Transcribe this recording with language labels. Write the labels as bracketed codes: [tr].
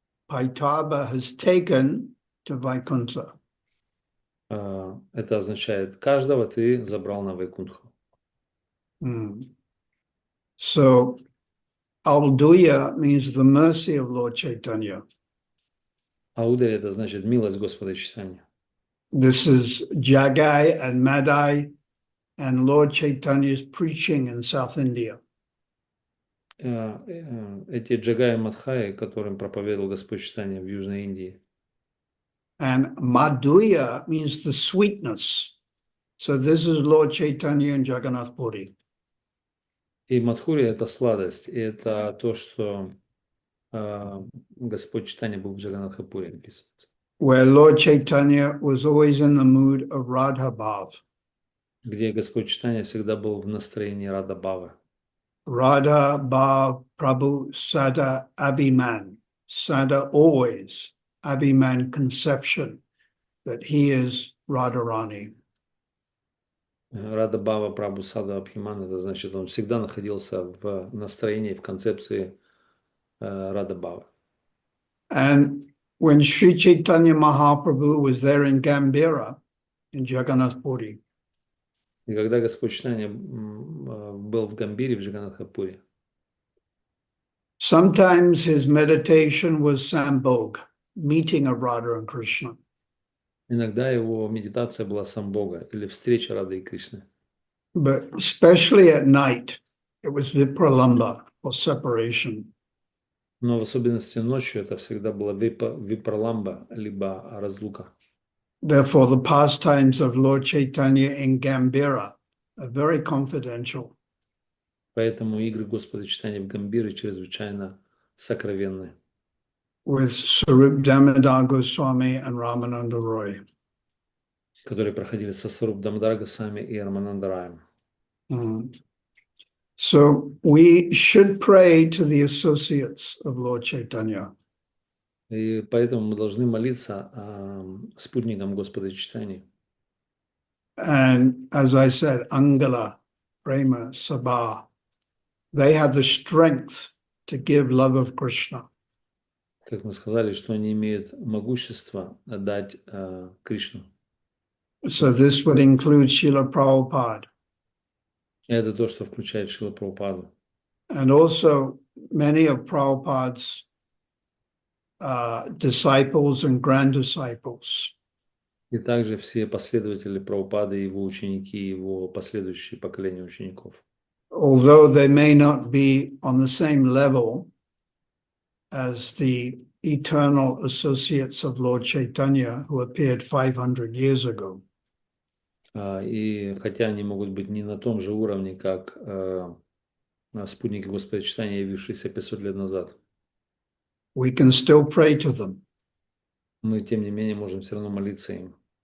[en] Paitaba has taken to Vaikuntha. [ru] Это означает, каждого ты забрал на Вайкунтху. [en] So, Alduya means the mercy of Lord Chaitanya. [ru] Аударья это значит милость Господа Чайтаньи. [en] This is Jagai and Madai and Lord Chaitanya's preaching in South India. [ru] эти Джагай Мадхаи, которым проповедовал Господь Чайтанья в Южной Индии. [en] And Madhurya means the sweetness. So this is Lord Chaitanya and Jagannath Puri. [ru] И Мадхурия – это сладость, и это то, что Господь Чайтанья был в Джаганнатхапуре, описывается. [en] Where Lord Chaitanya was always in the mood of Radha Bhav. [ru] Где Господь Чайтанья всегда был в настроении Рада Бхавы. [bn] Radha Bhav Prabhu Sada Abhiman. [en] Sada always. Abhiman conception that he is Radharani. [bn] Рада Бхава Прабху Сада Абхиман, [ru] это значит, он всегда находился в настроении, в концепции Рада Бхавы. [en] And when Sri Chaitanya Mahaprabhu was there in Gambhira, in Jagannath Puri, [ru] И когда Господь Чайтанья был в Гамбире, в Джаганнатхапуре, [en] sometimes his meditation was Sambhog, meeting of Radha and Krishna. [ru] иногда его медитация была самбога или встреча Рады и Кришны. [en] But especially at night, it was Vipralamba, or separation. [ru] Но в особенности ночью это всегда была випраламба, либо разлука. [en] Therefore, the pastimes of Lord Chaitanya in Gambhira are very confidential. [ru] Поэтому игры Господа Чайтаньи в Гамбире чрезвычайно сокровенны. [en] With Sarup Damodar Goswami and Ramananda Roy. [ru] Которые проходили со Сваруб Дамодар Госвами и Рамананда Раем. [en] So we should pray to the associates of Lord Chaitanya. [ru] И поэтому мы должны молиться спутникам Господа Чайтаньи. [en] And as I said, Angala, Prema, Sabha, they have the strength to give love of Krishna. [ru] Как мы сказали, что они имеют могущество дать Кришну. [en] So this would include Srila Prabhupada. [ru] Это то, что включает Шрила Прабхупаду. [en] And also many of Prabhupada's disciples and grand disciples. [ru] И также все последователи Прабхупады, его ученики, его последующие поколения учеников. [en] Although they may not be on the same level as the eternal associates of Lord Chaitanya who appeared 500 years ago. [ru] И хотя они могут быть не на том же уровне, как спутники Господа Чайтаньи, явившиеся 500 лет назад. [en] We can still pray to them. [ru] Мы, тем не менее, можем все равно молиться им.